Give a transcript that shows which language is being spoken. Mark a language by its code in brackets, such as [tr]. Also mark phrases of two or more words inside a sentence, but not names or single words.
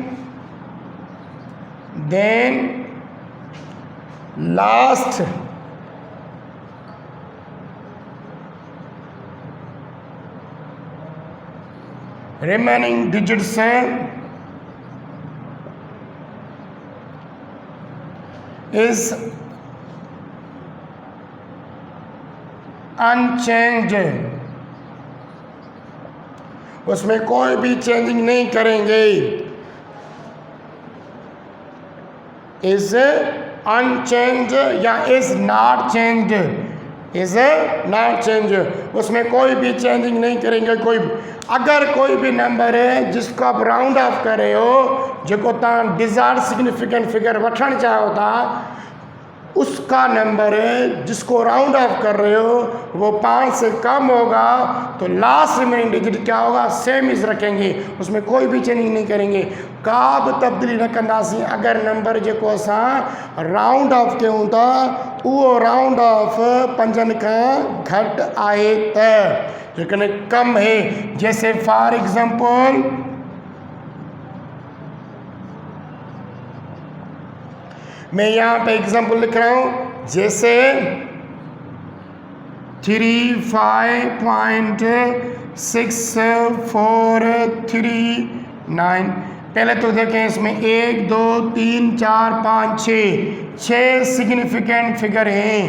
[en] then last remaining digits hain is unchanged, [hi] उसमें कोई भी चेंजिंग नहीं करेंगे। [en] is unchanged ya is not changed, is not change, [hi] उसमें कोई भी चेंजिंग नहीं करेंगे। कोई अगर कोई भी नंबर है जिसको आप [en] round off [hi] कर रहे हो, [sd] जो तव्हां [en] desired significant figure [sd] वठण चाहो था, [hi] उसका नंबर है जिसको [en] round off [hi] कर रहे हो वो 5 से कम होगा, तो [en] last remaining digit [hi] क्या होगा, सेम इज रखेंगे, उसमें कोई भी चेंजिंग नहीं करेंगे, [sd] का बि तब्दीली न कंदासीं। अगर नंबर जेको असां [en] round off [sd] कयूं था उहो [en] round off [sd] 5 खां घटि आहे त, जेकॾहिं [hi] कम है, जैसे [en] for example [hi] मैं यहाँ पे एग्जाम्पल लिख रहा हूँ, जैसे 35.6439, पहले तो देखें इसमें 1 2 3 4 5 6 [en] significant figure [hi] हैं।